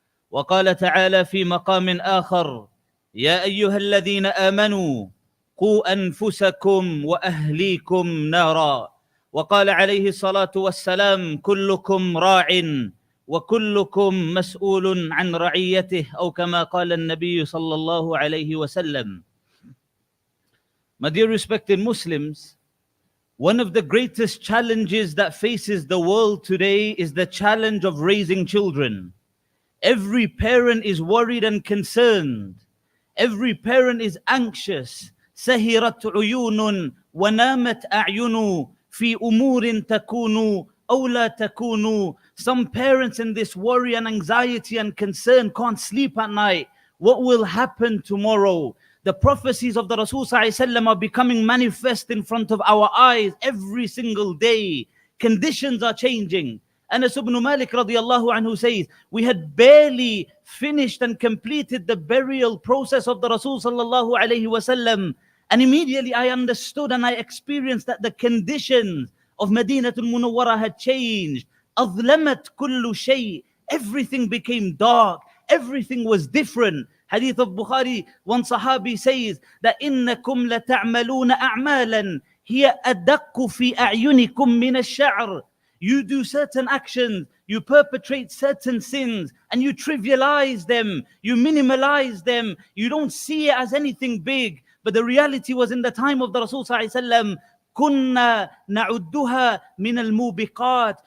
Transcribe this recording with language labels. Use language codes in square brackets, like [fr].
[ar] وقال تعالى في مقام آخر: يا أيها الذين آمنوا قوا أنفسكم وأهليكم نارا. وقال عليه الصلاة والسلام: كلكم راع وكلكم مسؤول عن رعيته، أو كما قال النبي صلى الله عليه وسلم. [en] My dear respected Muslims, one of the greatest challenges that faces the world today is the challenge of raising children. Every parent is worried and concerned. Every parent is anxious. [ar] سهرت عيون ونامت أعين في أمور تكون أو لا تكون. [en] Some parents in this worry and anxiety and concern can't sleep at night. What will happen tomorrow? The prophecies of the Rasul ﷺ are becoming manifest in front of our eyes every single day. Conditions are changing. Anas ibn Malik radiallahu anhu says, we had barely finished and completed the burial process of the Rasul sallallahu alayhi wasallam, and immediately I understood and I experienced that the conditions of Madinatul Munawwara had changed. [ar] أظلمت كل شيء. [en] Everything became dark. Everything was different. Hadith of Bukhari, one Sahabi says that [ar] إنكم لتعملون أعمالا هي أدق في أعينكم من الشعر. [en] You do certain actions, you perpetrate certain sins, and you trivialize them, you minimalize them, you don't see it as anything big. But the reality was, in the time of the Rasul ﷺ, [ar] كنا نعدها من الموبقات.